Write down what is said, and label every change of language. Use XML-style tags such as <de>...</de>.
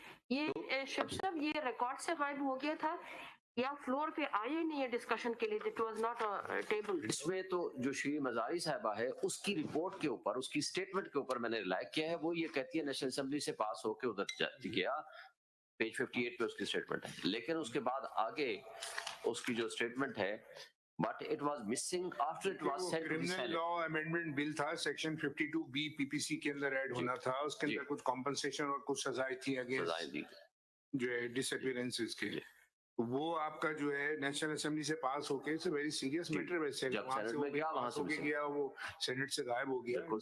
<ur>یہ شب صاحب یہ ریکارڈ سے غائب ہو گیا تھا یا فلور پہ آئے نہیں ہے ڈسکشن کے لیے؟</ur> <en>It was not table.</en> <ur>اس میں تو جو شری مزاری صاحبہ ہے، اس کی رپورٹ کے اوپر، اس کی سٹیٹمنٹ کے اوپر میں نے ریلائی کیا ہے. وہ یہ کہتی ہے نیشنل اسمبلی سے پاس ہو کے ادھر گیا، پیج 58 پہ اس کی سٹیٹمنٹ ہے. لیکن اس کے بعد آگے اس کی جو سٹیٹمنٹ ہے،</ur> <en>but it was missing after it was sent to the criminal Senate.</en> <ur>Law amendment بل تھا، سیکشن 52B PPC کے اندر ایڈ ہونا تھا. اس کے اندر کچھ کمپنسیشن اور کچھ سزائیں تھی اگینسٹ جو ہے ڈس اپیئرنسز کے. وہ آپ کا جو ہے نیشنل اسمبلی سے پاس ہو کے،</ur> <en>It's a very serious matter.</en> <ur>ویسے جب سینٹ میں گیا، وہاں سے گیا، وہ سینٹ سے غائب ہو گیا.</ur>